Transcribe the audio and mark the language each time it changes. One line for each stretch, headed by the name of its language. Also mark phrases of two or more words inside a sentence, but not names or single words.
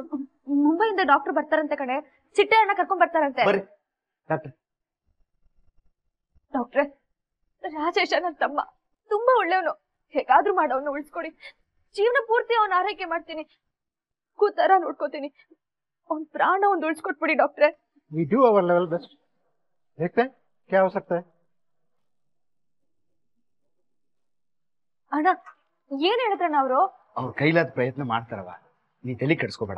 Kannada: ಮುಂಬೈಯಿಂದ ಡಾಕ್ಟರ್ ಬರ್ತಾರಂತೆ ಕಣೆ, ಚಿಟ್ಟೆಯನ್ನ ಕರ್ಕೊಂಡ್ ಬರ್ತಾರಂತೆ. ಡಾಕ್ಟ್ರೆ, ರಾಜೇಶ ನನ್ನ ತಮ್ಮ ತುಂಬಾ ಒಳ್ಳೆಯವನು. ಹೇಗಾದ್ರೂ ಮಾಡವನ್ನ ಉಳಿಸ್ಕೊಡಿ. ಜೀವನ ಪೂರ್ತಿ ಅವನ ಆರೈಕೆ ಮಾಡ್ತೀನಿ, ಕೂತರ ನೋಡ್ಕೋತೀನಿ. ಅವನ್ ಪ್ರಾಣ ಒಂದು ಉಳಿಸ್ಕೊಟ್ಬಿಡಿ ಡಾಕ್ಟ್ರೆ.
English: We do our level best.
Hindi: देखते हैं क्या हो सकता है.
Kannada: ಅಣ್ಣ, ಏನ್ ಹೇಳಿದ್ರಣ್ಣ ಅವರು? ಅವ್ರ ಕೈಲಾದ ಪ್ರಯತ್ನ ಮಾಡ್ತಾರವ, ನೀ ತಲೆ ಕೆಡಿಸ್ಕೋಬೇಡ.